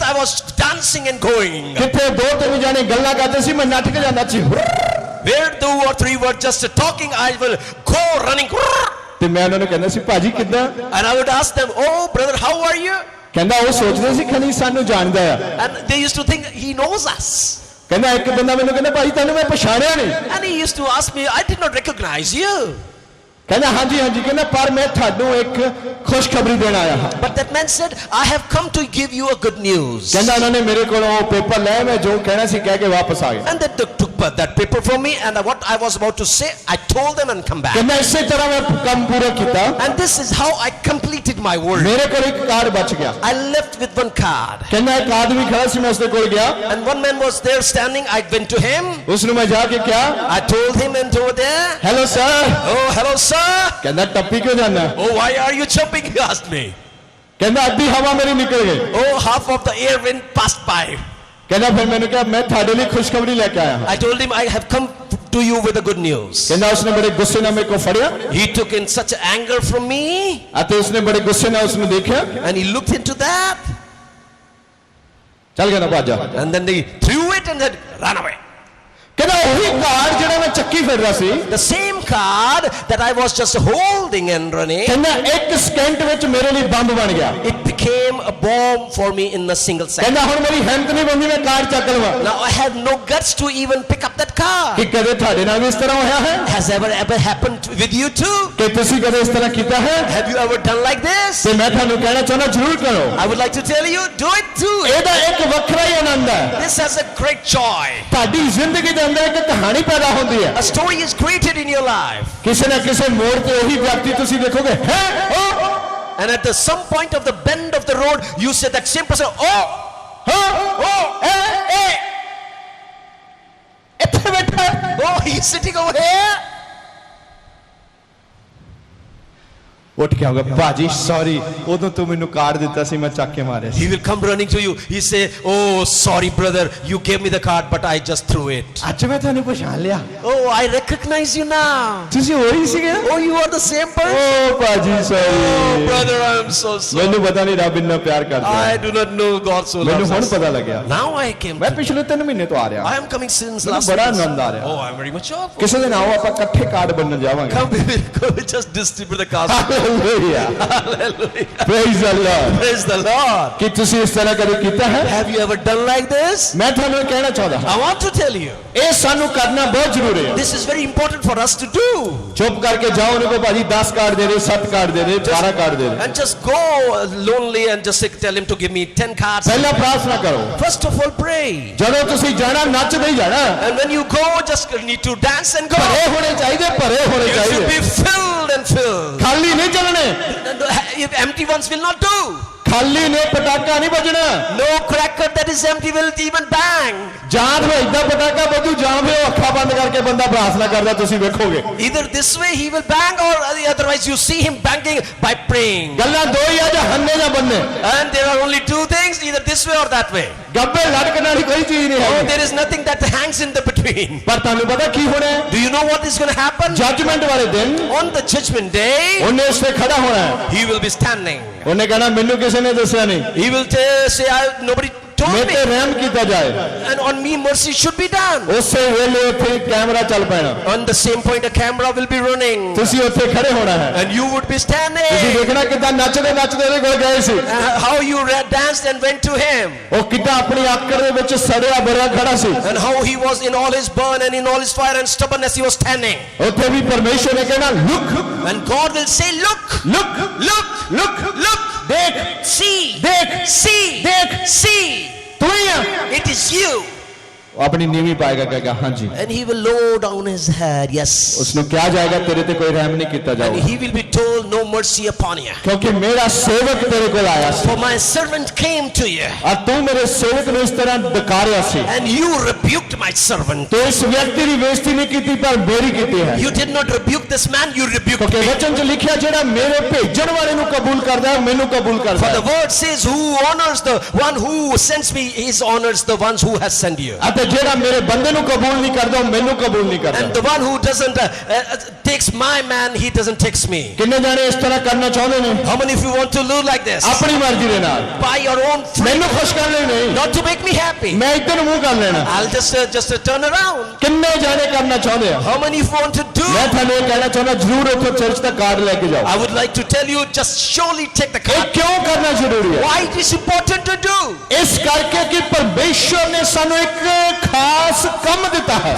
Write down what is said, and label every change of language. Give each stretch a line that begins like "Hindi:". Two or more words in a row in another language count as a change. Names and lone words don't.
English: I was dancing and going.
Punjabi: ਕਿੱਥੇ 2-3 ਜਾਣੇ ਗੱਲਾਂ ਕਰਦੇ ਸੀ ਮੈਂ ਨੱਠ ਕੇ ਜਾਂਦਾ ਸੀ
English: Where 2 or 3 were just talking, I will go running.
Punjabi: ਤੇ ਮੈਂ ਉਹਨਾਂ ਨੂੰ ਕਹਿੰਦਾ ਸੀ ਭਾਜੀ ਕਿੱਦਾਂ
English: And I would ask them, oh brother, how are you?
Punjabi: ਕਹਿੰਦਾ ਉਹ ਸੋਚਦੇ ਸੀ ਖਨੀ ਸਾਨੂੰ ਜਾਣਦਾ ਆ
English: And they used to think he knows us.
Punjabi: ਕਹਿੰਦਾ ਇੱਕ ਬੰਦਾ ਮੈਨੂੰ ਕਹਿੰਦਾ ਭਾਜੀ ਤੁਹਾਨੂੰ ਮੈਂ ਪਛਾਣਿਆ ਨਹੀਂ
English: And he used to ask me, I did not recognize you.
Punjabi: ਕਹਿੰਦਾ ਹਾਂਜੀ ਹਾਂਜੀ ਕਹਿੰਦਾ ਪਰ ਮੈਂ ਤੁਹਾਨੂੰ ਇੱਕ ਖੁਸ਼ਖਬਰੀ ਦੇਣ ਆਇਆ ਹਾਂ
English: But that man said, I have come to give you a good news.
Punjabi: ਕਹਿੰਦਾ ਉਹਨਾਂ ਨੇ ਮੇਰੇ ਕੋਲੋਂ ਪੇਪਰ ਲਿਆ ਮੈਂ ਜੋ ਕਹਿਣਾ ਸੀ ਕਹਿ ਕੇ ਵਾਪਸ ਆ ਗਿਆ
English: And they took that paper from me, and what I was about to say, I told them and come back.
Punjabi: ਕਹਿੰਦਾ ਇਸੇ ਤਰ੍ਹਾਂ ਮੈਂ ਕੰਮ ਪੂਰਾ ਕੀਤਾ
English: And this is how I completed my work.
Punjabi: ਮੇਰੇ ਕੋਲ ਇੱਕ ਕਾਰਡ ਬਚ ਗਿਆ
English: I left with 1 card.
Punjabi: ਕਹਿੰਦਾ ਇੱਕ ਆਦਮੀ ਖੜਾ ਸੀ ਮੈਂ ਉਸਦੇ ਕੋਲ ਗਿਆ
English: And one man was there standing. I went to him.
Punjabi: ਉਸ ਨੂੰ ਮੈਂ ਜਾ ਕੇ ਕਿਹਾ
English: I told him and over there. hello sir Oh, hello, sir.
Punjabi: ਕਹਿੰਦਾ ਟੱਪੀ ਕਿਉਂ ਜਾਂਦਾ
English: Oh, why are you jumping? He asked me.
Punjabi: ਕਹਿੰਦਾ ਅੱਧੀ ਹਵਾ ਮੇਰੀ ਨਿਕਲ ਗਈ
English: Oh, half of the air wind passed by.
Punjabi: ਕਹਿੰਦਾ ਫਿਰ ਮੈਨੂੰ ਕਿਹਾ ਮੈਂ ਤੁਹਾਡੇ ਲਈ ਖੁਸ਼ਖਬਰੀ ਲੈ ਕੇ ਆਇਆ ਹਾਂ
English: I told him, I have come to you with the good news.
Punjabi: ਕਹਿੰਦਾ ਉਸਨੇ ਬੜੇ ਗੁੱਸੇ ਨਾਲ ਮੇਰੇ ਕੋਲ ਫੜਿਆ
English: He took in such anger from me,
Punjabi: ਅਤੇ ਉਸਨੇ ਬੜੇ ਗੁੱਸੇ ਨਾਲ ਉਸਨੂੰ ਦੇਖਿਆ
English: and he looked into that,
Punjabi: ਚੱਲ ਗਿਆ ਨਾ ਭੱਜ ਜਾ
English: and then they threw it and then ran away.
Punjabi: ਕਹਿੰਦਾ ਉਹੀ ਕਾਰਡ ਜਿਹੜਾ ਮੈਂ ਚੱਕੀ ਫਿਰ ਰਿਹਾ ਸੀ
English: The same card that I was just holding and running,
Punjabi: ਕਹਿੰਦਾ ਇੱਕ ਸਕਿੰਟ ਵਿੱਚ ਮੇਰੇ ਲਈ ਬੰਬ ਬਣ ਗਿਆ।
English: it became a bomb for me in a single second.
Punjabi: ਕਹਿੰਦਾ ਹੁਣ ਮੇਰੀ ਹਿੰਮਤ ਨਹੀਂ ਬਣਦੀ ਮੈਂ ਕਾਰਡ ਚੱਕ ਲਵਾਂ।
English: Now I had no guts to even pick up that card.
Punjabi: ਕਿ ਕਦੇ ਤੁਹਾਡੇ ਨਾਲ ਵੀ ਇਸ ਤਰ੍ਹਾਂ ਹੋਇਆ ਹੈ?
English: Has ever happened with you too?
Punjabi: ਕਿ ਤੁਸੀਂ ਕਦੇ ਇਸ ਤਰ੍ਹਾਂ ਕੀਤਾ ਹੈ?
English: Have you ever done like this?
Punjabi: ਤੇ ਮੈਂ ਤੁਹਾਨੂੰ ਕਹਿਣਾ ਚਾਹੁੰਦਾ ਜ਼ਰੂਰ ਕਰੋ।
English: I would like to tell you, do it too.
Punjabi: ਇਹਦਾ ਇੱਕ ਵੱਖਰਾ ਹੀ ਆਨੰਦ ਹੈ।
English: This has a great joy.
Punjabi: ਤੁਹਾਡੀ ਜ਼ਿੰਦਗੀ ਦੇ ਅੰਦਰ ਇੱਕ ਕਹਾਣੀ ਪੈਦਾ ਹੁੰਦੀ ਹੈ।
English: A story is created in your life.
Punjabi: ਕਿਸੇ ਨਾ ਕਿਸੇ ਮੋੜ ਤੇ ਉਹੀ ਵਿਅਕਤੀ ਤੁਸੀਂ ਦੇਖੋਗੇ ਹੈ ਉਹ
English: And at some point of the bend of the road, you say that same person,
Punjabi: ਇੱਥੇ ਬੈਠਾ ਹੈ।
English: oh, he's sitting over here.
Punjabi: ਉੱਠ ਕੇ ਆਊਗਾ ਭਾਜੀ ਸੌਰੀ ਉਦੋਂ ਤੂੰ ਮੈਨੂੰ ਕਾਰਡ ਦਿੱਤਾ ਸੀ ਮੈਂ ਚੱਕ ਕੇ ਮਾਰਿਆ ਸੀ।
English: He will come running to you. He say, oh, sorry brother, you gave me the card, but I just threw it.
Punjabi: ਅੱਜ ਮੈਂ ਤੁਹਾਨੂੰ ਪਛਾਣ ਲਿਆ।
English: Oh, I recognize you now.
Punjabi: ਤੁਸੀਂ ਉਹੀ ਸੀਗੇ?
English: Oh, you are the same person.
Punjabi: ਓ ਭਾਜੀ ਸੌਰੀ।
English: Oh, brother, I'm so sorry.
Punjabi: ਮੈਨੂੰ ਪਤਾ ਨਹੀਂ ਰੱਬ ਇੰਨਾ ਪਿਆਰ ਕਰਦਾ
English: I
Punjabi: ਹੈ।
English: do not know God so
Punjabi: ਮੈਨੂੰ
English: loves
Punjabi: ਹੁਣ
English: us.
Punjabi: ਪਤਾ ਲੱਗਿਆ।
English: Now I came
Punjabi: ਮੈਂ
English: to
Punjabi: ਪਿਛਲੇ 3 ਮਹੀਨੇ ਤੋਂ ਆ ਰਿਹਾ।
English: I am coming since
Punjabi: ਮੈਨੂੰ
English: last
Punjabi: ਬੜਾ
English: month.
Punjabi: ਆਨੰਦ ਆ ਰਿਹਾ।
English: Oh, I'm very much joyful.
Punjabi: ਕਿਸੇ ਦਿਨ ਆਓ ਆਪਾਂ ਇਕੱਠੇ ਕਾਰਡ ਬਣਨ ਜਾਵਾਂਗੇ।
English: Come, we will go just distribute the cards.
Punjabi: ਹਾਲੇਲੂਇਆ
English: Hallelujah. Praise the Lord. Praise the Lord.
Punjabi: ਕਿ ਤੁਸੀਂ ਇਸ ਤਰ੍ਹਾਂ ਕਦੇ ਕੀਤਾ ਹੈ?
English: Have you ever done like this?
Punjabi: ਮੈਂ ਤੁਹਾਨੂੰ ਇਹ ਕਹਿਣਾ ਚਾਹੁੰਦਾ ਹਾਂ
English: I want to tell you,
Punjabi: ਇਹ ਸਾਨੂੰ ਕਰਨਾ ਬਹੁਤ ਜ਼ਰੂਰੀ ਹੈ।
English: this is very important for us to do.
Punjabi: ਚੁੱਪ ਕਰਕੇ ਜਾਓ ਉਹਨੂੰ ਕਹੋ ਭਾਜੀ 10 ਕਾਰਡ ਦੇ ਦੇ 7 ਕਾਰਡ ਦੇ ਦੇ 12 ਕਾਰਡ ਦੇ ਦੇ।
English: And just go lonely and just tell him to give me 10 cards.
Punjabi: ਪਹਿਲਾਂ ਪ੍ਰਾਰਥਨਾ ਕਰੋ।
English: First of all, pray.
Punjabi: ਜਦੋਂ ਤੁਸੀਂ ਜਾਣਾ ਨੱਚਦੇ ਹੀ ਜਾਣਾ।
English: And when you go, just need to dance and go.
Punjabi: ਭਰੇ ਹੋਣੇ ਚਾਹੀਦੇ ਭਰੇ ਹੋਣੇ
English: You should
Punjabi: ਚਾਹੀਦੇ।
English: be filled and filled.
Punjabi: ਖਾਲੀ ਨਹੀਂ ਚੱਲਣੇ।
English: If empty ones will not do.
Punjabi: ਖਾਲੀ ਨੇ ਪਟਾਕਾ ਨਹੀਂ ਵੱਜਣਾ।
English: No cracker that is empty will even bang.
Punjabi: ਜਾਂ ਫਿਰ ਏਦਾਂ ਪਟਾਕਾ ਵੱਜੂ ਜਾਂ ਫਿਰ ਉਹ ਅੱਖਾਂ ਬੰਦ ਕਰਕੇ ਬੰਦਾ ਪ੍ਰਾਰਥਨਾ ਕਰਦਾ ਤੁਸੀਂ ਵੇਖੋਗੇ।
English: Either this way he will bang or otherwise you see him banging by praying.
Punjabi: ਗੱਲਾਂ ਦੋ ਹੀ ਆ ਜਾਂ ਹੰਨੇ ਜਾਂ ਬੰਨੇ।
English: And there are only two things, either this way or that way.
Punjabi: ਗੱਬੇ ਲਟਕਣ ਵਾਲੀ ਕੋਈ ਚੀਜ਼ ਨਹੀਂ
English: Oh,
Punjabi: ਹੈ।
English: there is nothing that hangs in the between.
Punjabi: ਪਰ ਤੁਹਾਨੂੰ ਪਤਾ ਕੀ ਹੋਣਾ ਹੈ?
English: Do you know what is going to happen?
Punjabi: ਜੱਜਮੈਂਟ ਵਾਲੇ ਦਿਨ
English: On the judgment day,
Punjabi: ਉਹਨੇ ਉਸ ਤੇ ਖੜਾ ਹੋਣਾ ਹੈ।
English: he will be standing.
Punjabi: ਉਹਨੇ ਕਹਿਣਾ ਮੈਨੂੰ ਕਿਸੇ ਨੇ ਦੱਸਿਆ ਨਹੀਂ।
English: He will say, nobody told
Punjabi: ਮੇਰੇ
English: me.
Punjabi: ਤੇ ਰਹਿਮ ਕੀਤਾ ਜਾਏ।
English: And on me mercy should be done.
Punjabi: ਉਸੇ ਵੇਲੇ ਉੱਥੇ ਕੈਮਰਾ ਚੱਲ ਪੈਣਾ।
English: On the same point a camera will be running.
Punjabi: ਤੁਸੀਂ ਉੱਥੇ ਖੜੇ ਹੋਣਾ ਹੈ।
English: And you would be
Punjabi: ਤੁਸੀਂ
English: standing.
Punjabi: ਦੇਖਣਾ ਕਿੱਦਾਂ ਨੱਚਦੇ ਨੱਚਦੇ ਉਹਦੇ ਕੋਲ ਗਏ ਸੀ।
English: How you danced and went to him.
Punjabi: ਉਹ ਕਿੱਦਾਂ ਆਪਣੀ ਆਕੜ ਦੇ ਵਿੱਚ ਸੜਿਆ ਬਰਿਆ ਖੜਾ ਸੀ।
English: And how he was in all his burn and in all his fire and stubbornness he was standing.
Punjabi: ਉੱਥੇ ਵੀ ਪਰਮੇਸ਼ਰ ਨੇ ਕਹਿਣਾ ਲੁੱਕ
English: And God will say, look, ਲੁੱਕ look, ਲੁੱਕ look,
Punjabi: ਦੇਖ
English: see,
Punjabi: ਦੇਖ
English: see,
Punjabi: ਦੇਖ
English: see.
Punjabi: ਤੂੰ ਹੀ ਆ।
English: It is you.
Punjabi: ਉਹ ਆਪਣੀ ਨੀਵੀਂ ਪਾਏਗਾ ਕਹੇਗਾ ਹਾਂਜੀ।
English: And he will lower down his head. Yes.
Punjabi: ਉਸ ਨੂੰ ਕਿਹਾ ਜਾਏਗਾ ਤੇਰੇ ਤੇ ਕੋਈ ਰਹਿਮ ਨਹੀਂ ਕੀਤਾ
English: And
Punjabi: ਜਾਊਗਾ
English: he will be told, no mercy upon you.
Punjabi: ਕਿਉਂਕਿ ਮੇਰਾ ਸੇਵਕ ਤੇਰੇ ਕੋਲ ਆਇਆ ਸੀ
English: For my servant came to you.
Punjabi: ਔਰ ਤੂੰ ਮੇਰੇ ਸੇਵਕ ਨੂੰ ਇਸ ਤਰ੍ਹਾਂ ਡਕਾਰਿਆ ਸੀ।
English: And you rebuked my servant.
Punjabi: ਤੂੰ ਇਸ ਵਿਅਕਤੀ ਦੀ ਬੇਇੱਜ਼ਤੀ ਨਹੀਂ ਕੀਤੀ ਪਰ ਮੇਰੀ ਕੀਤੀ ਹੈ।
English: You did not rebuke this man, you rebuked
Punjabi: ਕਿਉਂਕਿ
English: me.
Punjabi: ਵਚਨ 'ਚ ਲਿਖਿਆ ਜਿਹੜਾ ਮੇਰੇ ਭੇਜਣ ਵਾਲੇ ਨੂੰ ਕਬੂਲ ਕਰਦਾ ਹੈ ਮੈਨੂੰ ਕਬੂਲ ਕਰਦਾ
English: For
Punjabi: ਹੈ।
English: the word says, who honors the one who sends me, he honors the ones who has sent you.
Punjabi: ਅਤੇ ਜਿਹੜਾ ਮੇਰੇ ਬੰਦੇ ਨੂੰ ਕਬੂਲ ਨਹੀਂ ਕਰਦਾ ਉਹ ਮੈਨੂੰ ਕਬੂਲ ਨਹੀਂ ਕਰਦਾ।
English: And the one who doesn't takes my man, he doesn't takes me.
Punjabi: ਕਿੰਨੇ ਜਾਣੇ ਇਸ ਤਰ੍ਹਾਂ ਕਰਨਾ ਚਾਹੁੰਦੇ ਨੇ?
English: How many of you want to live like this?
Punjabi: ਆਪਣੀ ਮਰਜ਼ੀ ਦੇ ਨਾਲ
English: By your own free,
Punjabi: ਮੈਨੂੰ ਖੁਸ਼ ਕਰਨ ਲਈ ਨਹੀਂ।
English: not to make me happy.
Punjabi: ਮੈਂ ਇੱਧਰ ਨੂੰ ਮੂੰਹ ਕਰ ਲੈਣਾ।
English: I'll just turn around.
Punjabi: ਕਿੰਨੇ ਜਾਣੇ ਕਰਨਾ ਚਾਹੁੰਦੇ ਆ?
English: How many of you want to do?
Punjabi: ਮੈਂ ਤੁਹਾਨੂੰ ਇਹ ਕਹਿਣਾ ਚਾਹੁੰਦਾ ਜ਼ਰੂਰ ਉੱਥੇ ਚਰਚ ਦਾ ਕਾਰਡ ਲੈ ਕੇ ਜਾਓ।
English: I would like to tell you, just surely take the
Punjabi: ਇਹ
English: card.
Punjabi: ਕਿਉਂ ਕਰਨਾ ਜ਼ਰੂਰੀ ਹੈ?
English: Why it is important to do?
Punjabi: ਇਸ ਕਰਕੇ ਕਿ ਪਰਮੇਸ਼ਰ ਨੇ ਸਾਨੂੰ ਇੱਕ ਖਾਸ ਕੰਮ ਦਿੱਤਾ ਹੈ